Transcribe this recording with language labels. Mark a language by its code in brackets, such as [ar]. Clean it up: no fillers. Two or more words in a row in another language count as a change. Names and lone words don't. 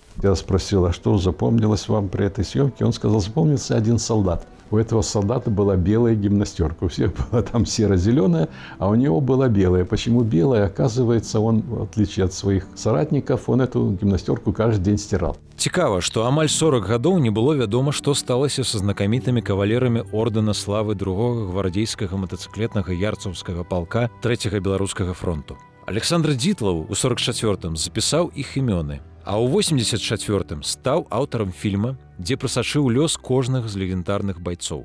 [ru] Я спросил, а что запомнилось вам при этой съемке? Он сказал, запомнился один солдат. У этого солдата была белая гимнастерка. У всех была там серо-зеленая, а у него была белая. Почему белая? Оказывается, он, в отличие от своих соратников, он эту гимнастерку каждый день стирал. [be] Цікава, што амаль 40 гадоў не было вядома, што сталася са знакамітымі кавалерамі ордэна славы другога гвардейскага матацыклетнага ярцаўскага палка 3-го беларускага фронту. Александр Дзітлаў у 44-м запісаў іх імёны, а ў 84-м стаў аўтарам фільма, дзе прасачыў лёс кожнага з легендарных байцоў.